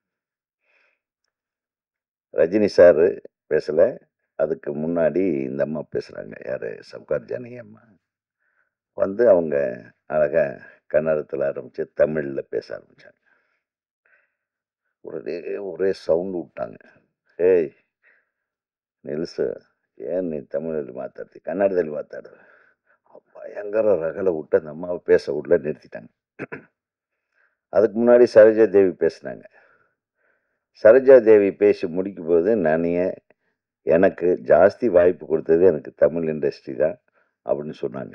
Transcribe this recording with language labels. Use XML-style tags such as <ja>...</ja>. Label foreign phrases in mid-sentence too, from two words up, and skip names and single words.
<ta>ரஜினி சார் பேசலை. அதுக்கு முன்னாடி இந்த அம்மா பேசுகிறாங்க. யார்? சவுகார் ஜானகி அம்மா வந்து அவங்க அழகாக கன்னடத்தில் ஆரம்பித்து தமிழில் பேச ஆரம்பித்தாங்க. ஒரே சவுண்டு விட்டாங்க.</ta> <kn>ಏಯ್ ನಿಲ್ಲಿಸು, ಏನು ನೀನು ತಮಿಳಲ್ಲಿ ಮಾತಾಡ್ತಿ, ಕನ್ನಡದಲ್ಲಿ ಮಾತಾಡು.</kn> <ta>பயங்கர ரகலை விட்டு அந்த அம்மாவை பேச விடல, நிறுத்திட்டாங்க. அதுக்கு முன்னாடி சரோஜா தேவி பேசினாங்க. சரோஜா தேவி பேசி முடிக்கும் போது எனக்கு ஜாஸ்தி வாய்ப்பு கொடுத்தது எனக்கு தமிழ் இண்டஸ்ட்ரி தான் அப்படின்னு சொன்னாங்க.</ta>